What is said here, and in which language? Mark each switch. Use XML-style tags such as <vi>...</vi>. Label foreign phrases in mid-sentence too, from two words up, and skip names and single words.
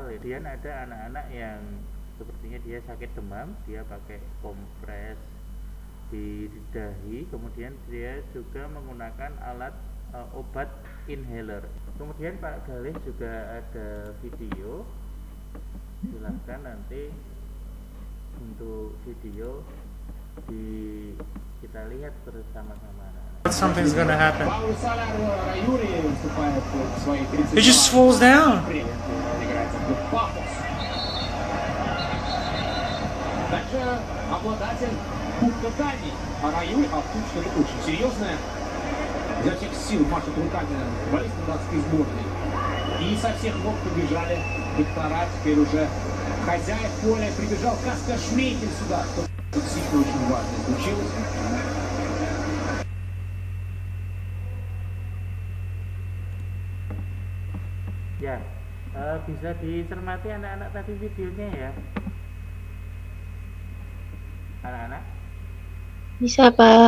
<id>Kemudian ada anak-anak yang sepertinya dia sakit demam, dia pakai kompres di dahi, kemudian dia juga menggunakan alat obat inhaler. Kemudian Pak Galih juga ada video, silahkan nanti untuk video kita lihat bersama-sama.</id> <en>Something's gonna happen. It just falls down.</en> <ru>Также обладатель Кубка Дании. А Раюль, что-то очень серьезное. Изо всех сил машет руками футболисты датской сборной. И со всех ног побежали доктора теперь уже к Хозяин поля прибежал Каспер Шмейкель сюда. Тут действительно очень важно случилось.</ru> <id>Ya, bisa dicermati anak-anak tadi videonya ya, anak-anak. Bisa, Pak.</id>